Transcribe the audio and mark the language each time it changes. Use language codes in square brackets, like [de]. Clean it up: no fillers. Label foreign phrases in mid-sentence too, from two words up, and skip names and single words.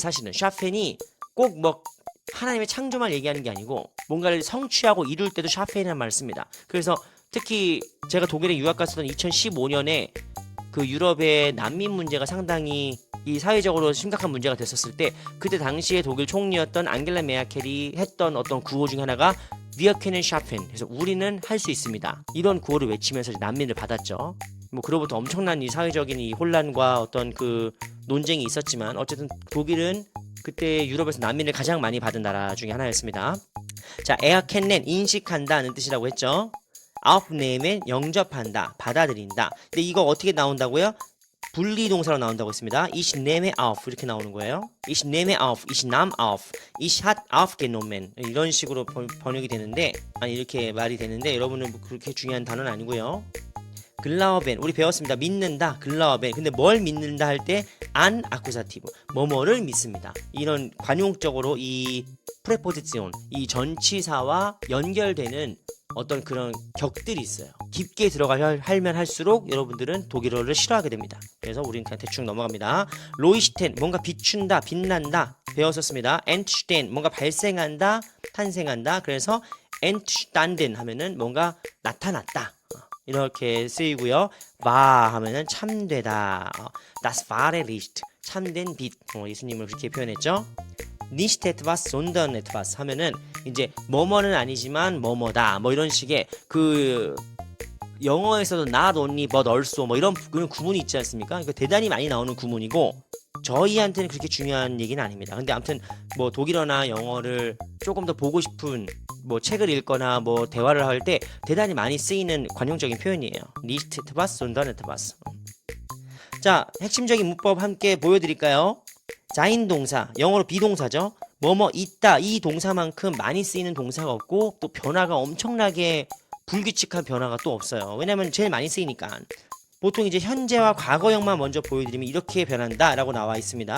[ko] 사실은 샤펜이 꼭 뭐 하나님의 창조만 얘기하는 게 아니고 뭔가를 성취하고 이룰 때도 샤펜이라는 말을 씁니다. 그래서 특히 제가 독일에 유학 갔었던 2015년에 그 유럽의 난민 문제가 상당히 이 사회적으로 심각한 문제가 됐었을 때 그때 당시에 독일 총리였던 앙겔라 메르켈이 했던 어떤 구호 중에 하나가 [de] Wir können schaffen. [ko] 그래서 우리는 할 수 있습니다. 이런 구호를 외치면서 난민을 받았죠. 뭐 그로부터 엄청난 이 사회적인 이 혼란과 어떤 그 논쟁이 있었지만 어쨌든 독일은 그때 유럽에서 난민을 가장 많이 받은 나라 중에 하나였습니다. 자, 에어켄넨 인식한다는 뜻이라고 했죠. aufnehmen 영접한다, 받아들인다. 근데 이거 어떻게 나온다고요? 분리동사로 나온다고 했습니다. [de] Ich nehme auf [ko] 이렇게 나오는 거예요. [de] Ich nehme auf, ich nahm auf, ich hat aufgenommen [ko] 이런 식으로 번역이 되는데 아니 이렇게 말이 되는데 여러분은 뭐 그렇게 중요한 단어는 아니고요. 글라우벤 우리 배웠습니다. 믿는다 글라우벤 근데 뭘 믿는다 할 때 [de] an Akkusativ [ko] 뭐뭐를 믿습니다. 이런 관용적으로 이 프레포지션 이 전치사와 연결되는 어떤 그런 격들이 있어요. 깊게 들어가면 할수록 여러분들은 독일어를 싫어하게 됩니다. 그래서 우리는 그냥 대충 넘어갑니다. 로이시텐 뭔가 비춘다 빛난다 배웠었습니다. 엔트슈텐 뭔가 발생한다 탄생한다. 그래서 엔트슈탄덴 하면은 뭔가 나타났다 이렇게 쓰이고요. 와 하면은 참되다. [de] Das wahre Licht 참된 빛. [ko] 예수님을 그렇게 표현했죠. [de] nicht etwas sondern etwas [ko] 하면은 이제 뭐뭐는 아니지만 뭐뭐다. 뭐 이런 식의 그 영어에서도 [en] not only but also [ko] 뭐 이런 그런 구문이 있지 않습니까? 이거 대단히 많이 나오는 구문이고 저희한테는 그렇게 중요한 얘기는 아닙니다. 근데 아무튼 뭐 독일어나 영어를 조금 더 보고 싶은 뭐 책을 읽거나 뭐 대화를 할 때 대단히 많이 쓰이는 관용적인 표현이에요. [de] nicht etwas sondern etwas. [ko] 자, 핵심적인 문법 함께 보여드릴까요? 자인동사, 영어로 비동사죠. 뭐뭐 있다 이 동사만큼 많이 쓰이는 동사가 없고 또 변화가 엄청나게 불규칙한 변화가 또 없어요. 왜냐면 제일 많이 쓰이니까. 보통 이제 현재와 과거형만 먼저 보여드리면 이렇게 변한다 라고 나와 있습니다.